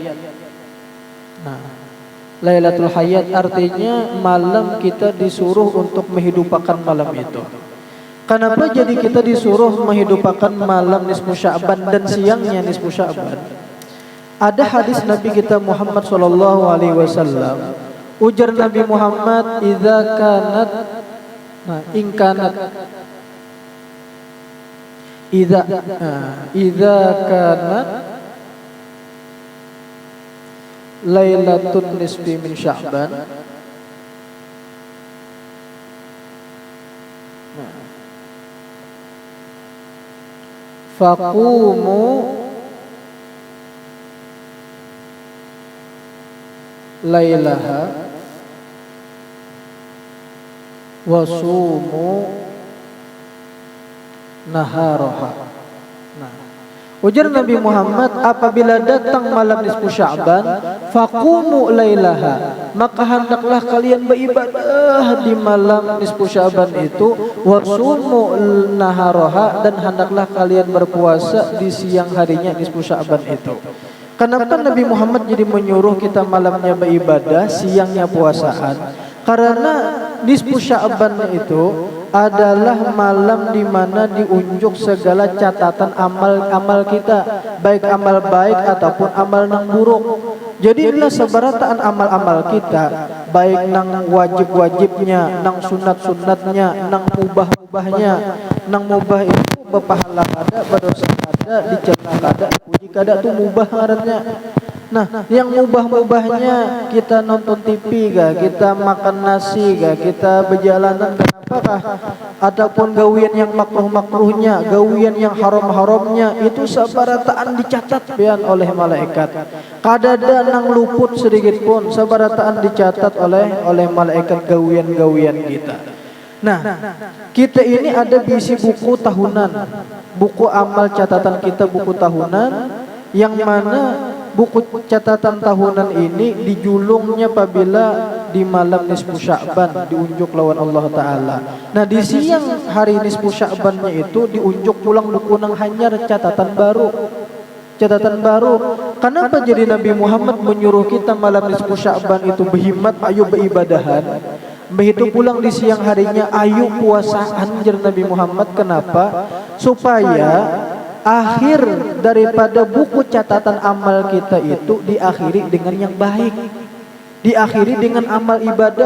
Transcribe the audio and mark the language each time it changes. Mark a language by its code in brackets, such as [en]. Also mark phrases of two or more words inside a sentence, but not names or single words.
[id] Nah, Lailatul Hayat artinya malam kita disuruh untuk menghidupkan malam itu. Kenapa jadi kita disuruh menghidupkan malam nisfu Sya'ban dan siangnya nisfu Sya'ban? Ada hadis Nabi kita Muhammad [ar] صلى الله عليه وسلم. Ujar Nabi Muhammad, "إذا كانت إن كانت إذا كانت ليلة النصف من شعبان." فقوموا ليلها وصوموا نهارها. [id] Nah, ujar Nabi Muhammad, apabila datang malam nisfu Sya'ban, [ar] فقوموا ليلها, [id] maka hendaklah kalian beribadah di malam nisfu Sya'ban itu, [ar] وصوموا نهارها, [id] dan hendaklah kalian berpuasa di siang harinya nisfu Sya'ban itu. Kenapa Nabi Muhammad jadi menyuruh kita malamnya beribadah, siangnya puasaan? Karena nisfu Sya'ban itu adalah malam di mana diunjuk segala catatan amal kita, baik amal baik ataupun amal nang buruk. [bjn] Jadi inilah seberataan amal-amal kita, baik nang wajib-wajibnya, nang sunat-sunatnya, nang mubah-mubahnya. Nang mubah itu berpahala kada, berdosa kada, dicela kada, puji kada tuh mubah ngarannya. Nah, yang mubah-mubahnya kita nonton TV kah, kita makan nasi kah, kita berjalanan kenapakah, ataupun gawian yang makruh-makruhnya, gawian yang haram-haramnya, itu sabarataan dicatat pian oleh malaikat. Kadada nang luput sedikit pun sabarataan dicatat oleh malaikat gawian-gawian kita. [id] Nah, kita ini ada bisi buku tahunan, buku amal catatan kita, buku tahunan, yang mana buku catatan tahunan ini dijulungnya apabila di malam nisfu Sya'ban diunjuk lawan Allah Ta'ala. Nah, di siang hari nisfu Sya'bannya itu diunjuk pulang buku nang hanyar catatan baru. Catatan baru. Kenapa jadi Nabi Muhammad menyuruh kita malam nisfu Sya'ban itu berhimmat, ayo beribadahan. Begitu pulang di siang harinya, ayo puasaan, jar Nabi Muhammad. Kenapa? Supaya akhir daripada buku catatan amal kita itu diakhiri dengan yang baik, diakhiri dengan amal ibadah.